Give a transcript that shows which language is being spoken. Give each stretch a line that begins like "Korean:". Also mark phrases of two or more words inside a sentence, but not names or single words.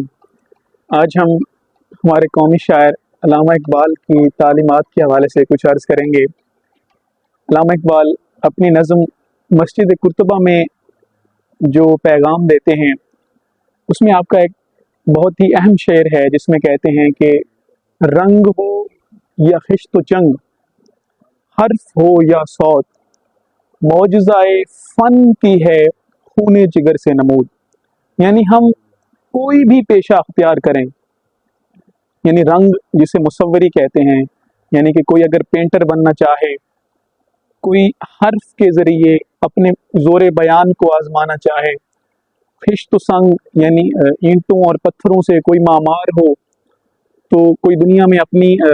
Urdu: آج ہم ہمارے قومی شاعر علامہ اقبال کی تعلیمات کے حوالے سے کچھ عرض کریں گے۔ علامہ اقبال اپنی نظم مسجد قرطبہ میں جو پیغام دیتے ہیں اس میں آپ کا ایک بہت ہی اہم شعر ہے جس میں کہتے ہیں کہ رنگ ہو یا خشت و چنگ، حرف ہو یا صوت، معجزہ فن کی ہے خون جگر سے نمود۔ یعنی ہم کوئی بھی پیشہ اختیار کریں، یعنی رنگ جسے مصوری کہتے ہیں، یعنی کہ کوئی اگر پینٹر بننا چاہے، کوئی حرف کے ذریعے اپنے زور بیان کو آزمانا چاہے، خشت و سنگ یعنی اینٹوں اور پتھروں سے کوئی معمار ہو، تو کوئی دنیا میں اپنی